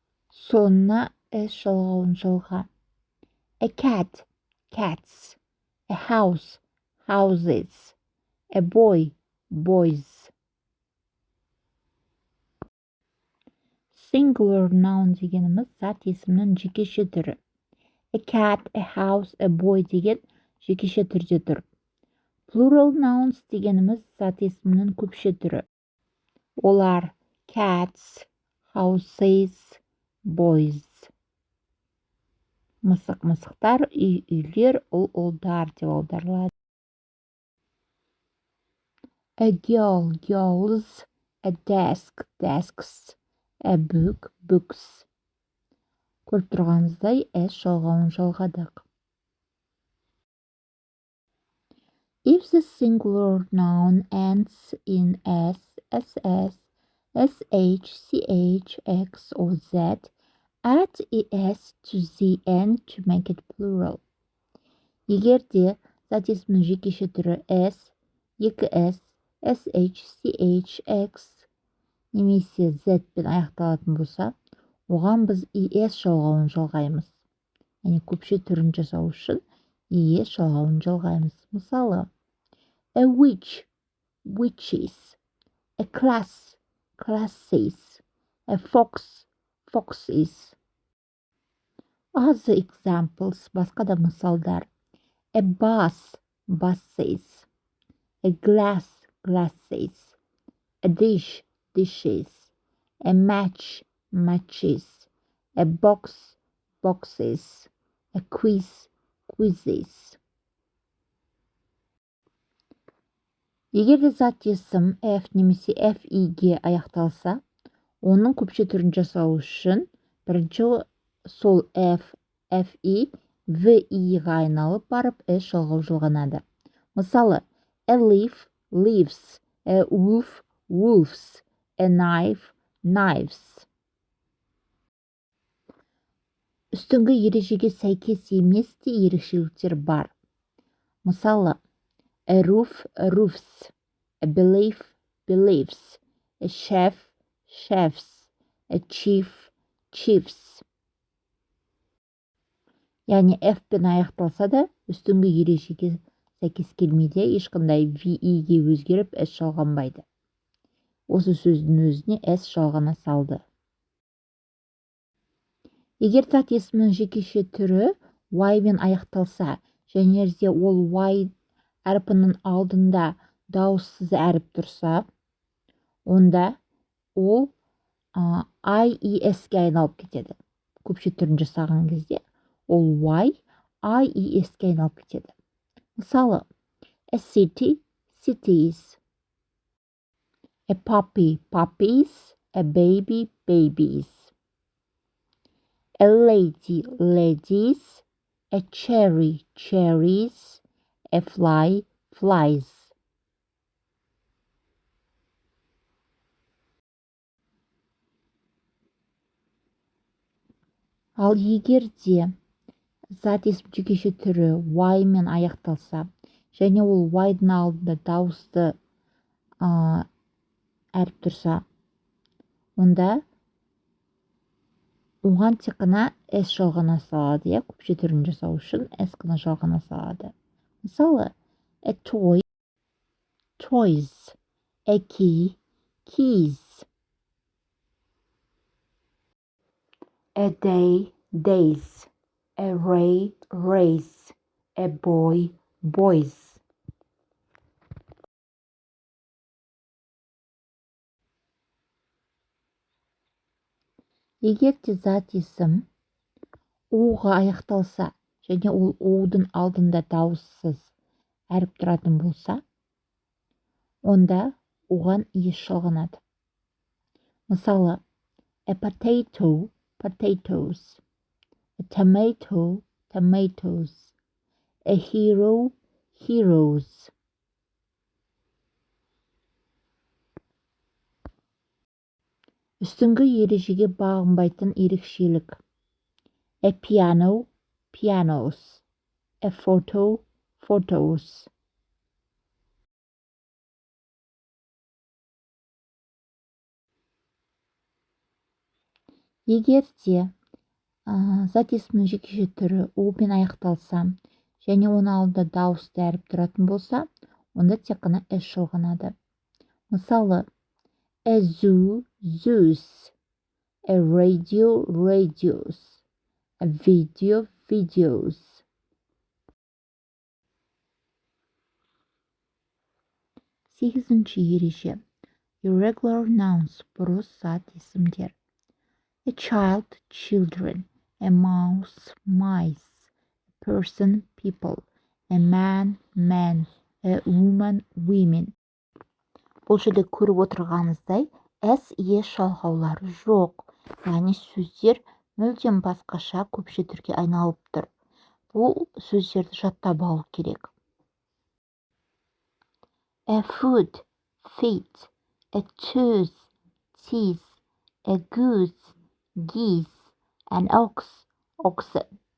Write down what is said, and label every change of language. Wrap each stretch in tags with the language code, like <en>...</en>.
<kk>Соңына s жалғауын жалға.</kk> <en>A cat, cats. A house, houses. A boy, boys. Singular noun</en> <kk>дегеніміз зат есімнің жекеше түрі.</kk> <en>A cat, a house, a boy</en> <kk>деген жекеше түрде тұр.</kk> <en>Plural nouns</en> <kk>дегеніміз зат есімнің көпше түрі.</kk> <en>Олар cats, houses, boys.</en> <kk>Мысық, мысықтар, үй, үйлер, ұл, ұлдар деп аударылады.</kk> <en>A girl, girls. A desk, desks. A book, books.</en> <kk>Көріп тұрғаныңыздай s жалғауын жалғадық.</kk> <en>If the singular noun ends in s, ss, sh, ch, x, or z, add es to the end to make it plural.</en> <kk>Егер де зат есімнің жекеше түрі s, 2s, sh, ch, x немесе z пен аяқталатын болса, оған біз es жалғауын жалғаймыз. Яғни көпше түрін жасау үшін es жалғауын жалғаймыз.</kk> <en>Мысалы, a witch, witches. A class, classes. A fox, foxes. Other examples,</en> <kk>басқа да мысалдар.</kk> <en>A bus, buses. A glass, glasses. A dish, dishes. A match, matches. A box, boxes. A quiz, quizzes.</en> <kk>Егер де зат есім f немесе fi-ге аяқталса, оның көпше түрін жасау үшін бірінші сол f, fi, vi-ға айналып барып s жалғау жалғанады.</kk> <en>Мысалы, a leaf, leaves. A wolf, wolves. A knife, knives.</en> <kk>Үстіңгі ережеге сәйкес емес те ерекшеліктер бар.</kk> <en>Мысалы, a roof, roofs. A belief, beliefs. A chef, chefs. A chief, chiefs.</en> <kk>Яғни f пен аяқталса да, үстіңгі ережеге сәйкес келмейді, ешқандай vi-ге өзгеріп s жалғанбайды. Осы сөздің өзіне s жалғана салды. Егер зат есімнің жекеше түрі y мен аяқталса, және де ол y әрпінің алдында дауыссыз әріп тұрса, онда ол i-es-ге айналып кетеді. Көпше түрін жасаған кезде ол y i-es-ге айналып кетеді.</kk> <en>Мысалы, a city, cities. A puppy, puppies. A baby, babies. A lady, ladies. A cherry, cherries. A fly, flies.</en> <kk>Ал егер де зат есім жекеше түрі y мен аяқталса, және ол y-дың алдында дауысты әріп тұрса, онда оған тек қана s жалғана салады, көпше түрін жасау үшін s қана жалғана салады.</kk> <en>Мысалы, a toy, toys. A key, keys. A day, days. A ray, rays. A boy, boys.</en> <kk>Егер де зат есім о-ға аяқталса, және ол о-дың алдында дауыссыз әріп тұратын болса, онда оған ес жалғанады.</kk> <en>Мысалы, a potato, potatoes, a tomato, tomatoes, a hero, heroes.</en> <kk>Үстіңгі ережеге бағынбайтын ерекшелік.</kk> <en>A piano, pianos, a photo, photos.</en> <kk>Егер де зат есімнің жекеше түрі о-мен аяқталса және оның алдында дауысты әріп тұратын болса, онда тек қана с жалғанады.</kk> <en>Мысалы, a zoo, zoos, a radio, radios, a video, videos.</en> <kk>Сегізінші ереже.</kk> <en>Irregular nouns,</en> <kk>бұрыс зат есімдер.</kk> <en>A child, children, a mouse, mice, a person, people, a man, men, a woman, women.</en> <kk>Бұл жерде көріп отырғаныңыздай, с еш жалғаулары жоқ, яғни сөздер мүлдем басқаша көпше түрге айналып тұр. Бұл сөздерді жаттап алу керек.</kk> <en>A foot, feet, a tooth, teeth, a goose, geese, an ox, oxen.</en>